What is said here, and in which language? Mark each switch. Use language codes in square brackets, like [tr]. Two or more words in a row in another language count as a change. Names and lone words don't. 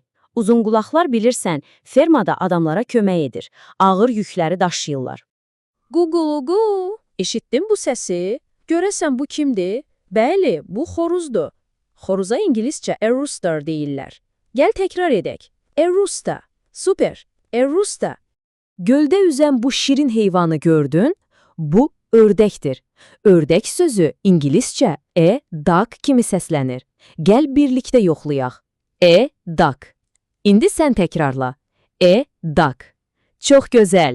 [az] Uzunqulaqlar bilirsən, fermada adamlara kömək edir. Ağır yükləri daşıyırlar. Qu, eşitdin bu səsi? Görəsən bu kimdir? Bəli, bu xoruzdur. Xoruza ingiliscə [en] a rooster [az] deyirlər. Gəl təkrar edək. [en] A rooster. Super. A rooster. [az] Göldə üzən bu şirin heyvanı gördün? Bu ördəkdir. Ördək sözü ingiliscə [en] a duck [az] kimi səslənir. Gəl birlikdə yoxlayaq. [en] A duck. [az] İndi sən təkrarla. [en] A duck. [az] Çox gözəl.